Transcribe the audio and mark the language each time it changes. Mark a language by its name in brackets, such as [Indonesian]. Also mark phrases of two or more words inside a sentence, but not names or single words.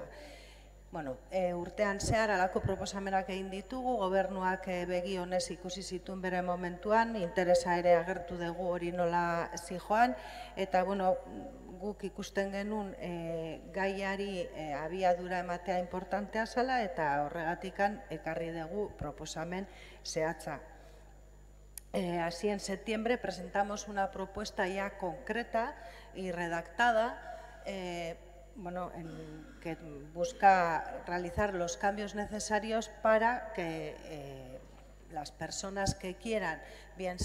[Basque] Urtean zehar alako proposamenak egin ditugu, gobernuak begi honez ikusi zituen bere momentuan, interesa ere agertu dugu hori nola zijoan, eta guk ikusten genuen gaiari abiadura ematea importantea zela, eta horregatikan ekarri dugu proposamen zehatza. [Spanish] Así, en septiembre presentamos una propuesta ya concreta y redactada, que busca realizar los cambios necesarios para que las personas que quieran, bien